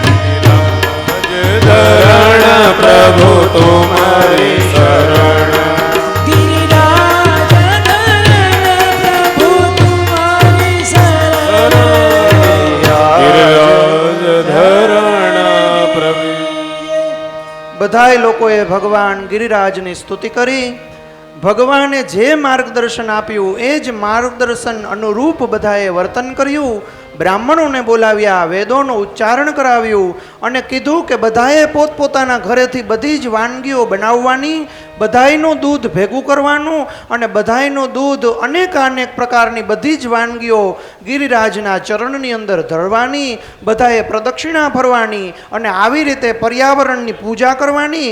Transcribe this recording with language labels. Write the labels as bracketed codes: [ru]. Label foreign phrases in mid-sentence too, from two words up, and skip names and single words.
[hi] धरण प्रभु तुम्हारी शरण गिरिराज धरण प्रभु तुम्हारी शरण गिरिराज धरण प्रभु [gu] બધાય લોકોએ ભગવાન ગિરિરાજની સ્તુતિ કરી. ભગવાને જે માર્ગદર્શન આપ્યું એ જ માર્ગદર્શન અનુરૂપ બધાએ વર્તન કર્યું. બ્રાહ્મણોને બોલાવ્યા, વેદોનું ઉચ્ચારણ કરાવ્યું અને કીધું કે બધાએ પોતપોતાના ઘરેથી બધી જ વાનગીઓ બનાવવાની, બધાયનું દૂધ ભેગું કરવાનું અને બધાયનું દૂધ અનેક પ્રકારની બધી જ વાનગીઓ ગિરિરાજના ચરણની અંદર ધરવાની, બધાએ પ્રદક્ષિણા ફરવાની અને આવી રીતે પર્યાવરણની પૂજા કરવાની.